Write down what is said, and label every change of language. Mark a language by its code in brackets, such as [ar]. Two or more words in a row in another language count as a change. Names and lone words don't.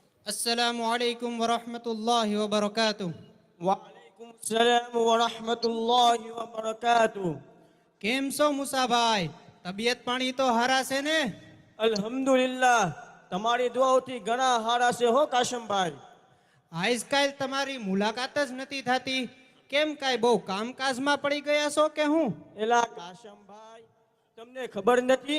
[ar] السلام عليكم ورحمة الله وبركاته. وعليكم السلام ورحمة الله وبركاته. [gu] કેમ છો મુસાભાઈ? તબિયત પાણી તો હારા છે ને? અલ્હમ્દુલિલ્લાહ, તમારી દુઆઓથી ઘણા હારા છે હો કાશમભાઈ. આજકાલ તમારી મુલાકાત જ નથી થતી. કેમ કાંઈ બહુ કામકાજમાં પડી ગયા છો કે હું? એલા કાશમભાઈ, તમને ખબર નથી?